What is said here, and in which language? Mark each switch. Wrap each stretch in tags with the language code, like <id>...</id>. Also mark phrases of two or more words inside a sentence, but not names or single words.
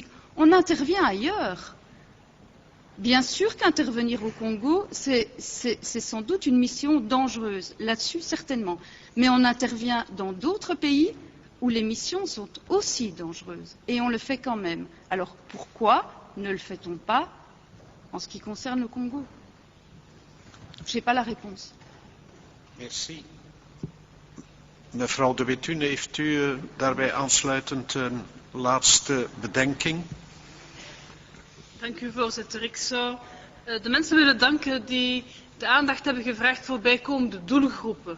<fr>On intervient ailleurs. Bien sûr qu'intervenir au Congo, c'est sans doute une mission dangereuse, là-dessus certainement, mais on intervient dans d'autres pays où les missions sont aussi dangereuses, et on le fait quand même. Alors pourquoi ne le fait-on pas en ce qui concerne le Congo? Je n'ai pas la réponse. Merci.</fr> <nl>Mevrouw de Witune, heeft u daarbij aansluitend een laatste bedenking? Dank u, voorzitter. Ik zou de mensen willen danken die de aandacht hebben gevraagd voor bijkomende doelgroepen.</nl>